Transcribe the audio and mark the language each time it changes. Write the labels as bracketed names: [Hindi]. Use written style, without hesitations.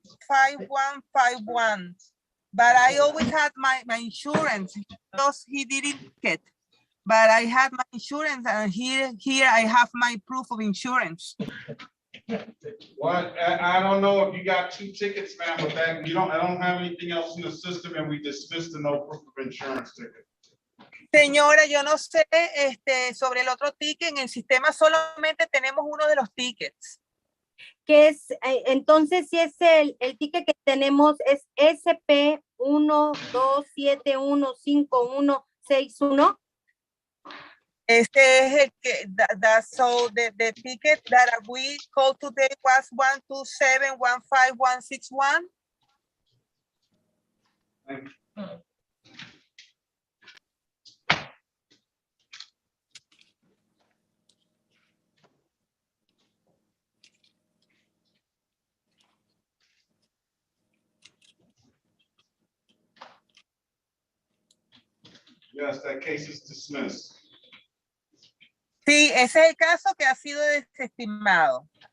[English] 127155151. But I always had my insurance because he didn't get. But I had my insurance, and here I have my proof of insurance. What, I don't know if you got 2 tickets, ma'am, but that, I don't have anything else in the system, and we dismissed the no proof of insurance ticket. [Spanish] Señora, yo no sé sobre el otro ticket. En el sistema solamente tenemos uno de los tickets. Que es, entonces, si es el ticket que tenemos es SP127155161. Este es el que, [English] so the ticket that we called today was 1271561. Yes, that case is dismissed. [Spanish] Sí, ese es el caso que ha sido desestimado.